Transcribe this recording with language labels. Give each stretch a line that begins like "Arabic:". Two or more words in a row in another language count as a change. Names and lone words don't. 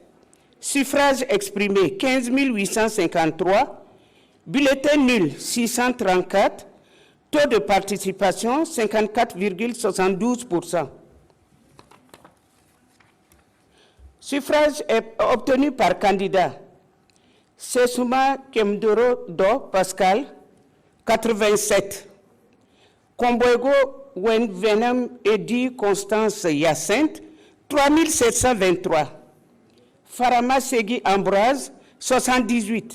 French: Suffrages exprimés, 15 853. Bulletins nuls, 634. Taux de participation, 54,72%. Suffrage obtenu par candidat. Sessouma Kemdoro Do Pascal, 87. Kombogo Wen Venom Edi Constance Hyacinthe, 3723. Farama Segui Ambroise, 78.